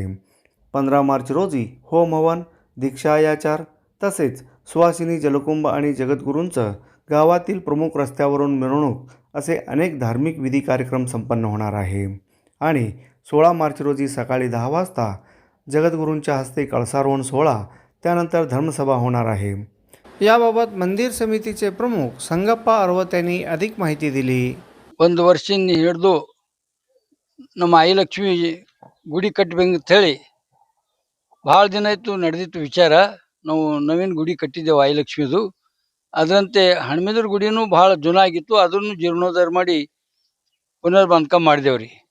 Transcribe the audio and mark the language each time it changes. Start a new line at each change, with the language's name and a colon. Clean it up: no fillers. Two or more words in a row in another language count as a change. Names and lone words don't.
Marathi: 15 मार्च रोजी होम हवन, दीक्षा याचार तसेच सुहासिनी जलकुंभ आणि जगद्गुरूंचं गावातील प्रमुख रस्त्यावरून मिरवणूक असे अनेक धार्मिक विधी कार्यक्रम संपन्न होणार आहे. आणि 16 मार्च रोजी सकाळी 10 वाजता जगद्गुरूंच्या हस्ते कळसारोहण सोहळा, त्यानंतर धर्मसभा होणार आहे. याबाबत मंदिर समितीचे प्रमुख संगप्पा अरवत यांनी अधिक माहिती दिली.
Kannada: ಒಂದು ವರ್ಷದಿಂದ ಹಿಡಿದು ನಮ್ಮ ಆಯಿ ಲಕ್ಷ್ಮಿ ಗುಡಿ ಕಟ್ಟಬೇಕು ಅಂತ ಹೇಳಿ ಭಾಳ ದಿನ ಆಯಿತು ನಡೆದಿತ್ತು ವಿಚಾರ. ನಾವು ನವೀನ ಗುಡಿ ಕಟ್ಟಿದ್ದೆವು ಆಯಿ ಲಕ್ಷ್ಮಿದು. ಅದರಂತೆ ಹಣ್ಮಿದ್ರ ಗುಡಿನೂ ಭಾಳ ಜುನ ಆಗಿತ್ತು, ಅದನ್ನು ಜೀರ್ಣೋದ್ಧಾರ ಮಾಡಿ ಪುನರ್ ಬಾಂಧಕಾಮ ಮಾಡಿದೆವ್ರಿ.